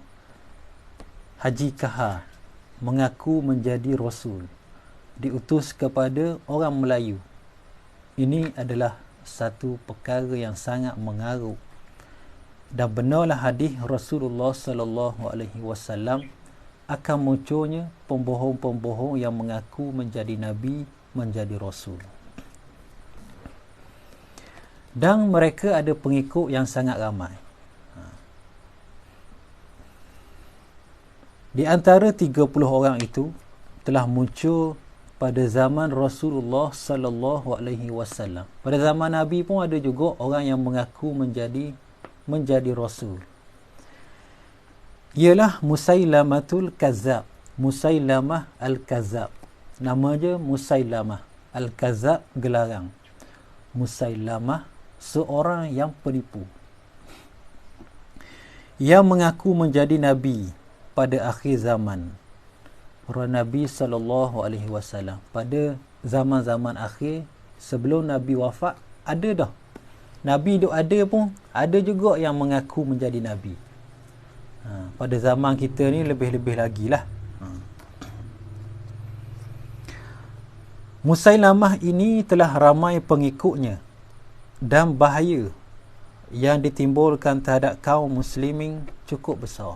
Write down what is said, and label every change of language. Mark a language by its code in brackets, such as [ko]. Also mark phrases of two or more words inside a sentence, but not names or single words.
[ms] Haji Kahar mengaku menjadi Rasul, diutus kepada orang Melayu. Ini adalah satu perkara yang sangat mengarut, dan benarlah hadis Rasulullah [ar] صلى الله عليه وسلم [ms] akan munculnya pembohong-pembohong yang mengaku menjadi Nabi, menjadi Rasul, dan mereka ada pengikut yang sangat ramai. Di antara 30 orang itu telah muncul pada zaman Rasulullah [ar] صلى الله عليه وسلم. [ms] Pada zaman Nabi pun ada juga orang yang mengaku menjadi Rasul. Ialah Musailamatul Kazzab, Musailamah Al-Kazzab. Nama dia Musailamah Al-Kazzab, gelarang. Musailamah, seorang yang penipu, yang mengaku menjadi Nabi pada akhir zaman. Nabi [ar] صلى الله عليه وسلم [ms] pada zaman-zaman akhir sebelum Nabi wafat, ada dah Nabi duk ada pun ada juga yang mengaku menjadi Nabi. Pada zaman kita ni lebih-lebih lagi lah. Musailamah ini telah ramai pengikutnya, dan bahaya yang ditimbulkan terhadap kaum muslimin cukup besar.